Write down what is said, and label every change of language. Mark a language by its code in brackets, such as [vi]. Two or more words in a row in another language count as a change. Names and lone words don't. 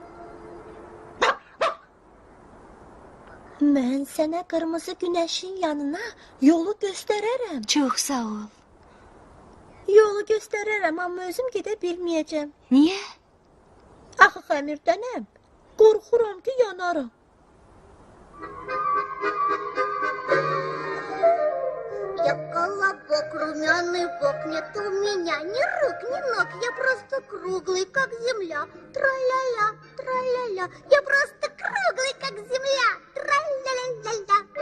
[az] Mən sənə qırmızı günəşin yanına yolu göstərərəm. Çox sağ ol. Yolu göstərərəm, amma özüm gedə bilməyəcəm. Niyə? Axı xəmirdənəm. Qorxuram ki, yanaram. [ru] Я колобок, румяный бок, нет у меня ни рук, ни ног, я просто круглый, как земля, тра-ля-ля, тра-ля-ля, я просто круглый, как земля, тра-ля-ля-ля-ля.